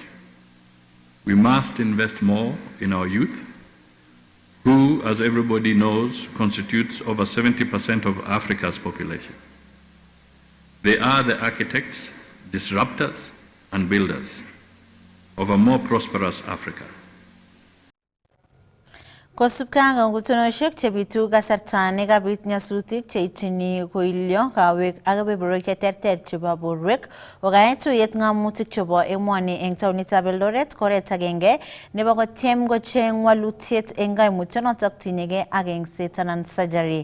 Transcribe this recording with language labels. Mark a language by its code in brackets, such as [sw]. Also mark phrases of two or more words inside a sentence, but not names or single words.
[en] We must invest more in our youth, who, as everybody knows, constitutes over 70% of Africa's population. They are the architects, disruptors, and builders of a more prosperous Africa. [kln] Kosubkei ak ngutunoshek chebitu kasarta nekabit nyasutik cheitchini koilyo kawek ak kebeberwek cheterter chebo borwek kokayai tuyet ng'amutik chebo emoni eng taonitab Eldoret koret agenge nebo kotyem kocheng walutiet eng kaimutyonotok tinyegei ak engset anan surgery.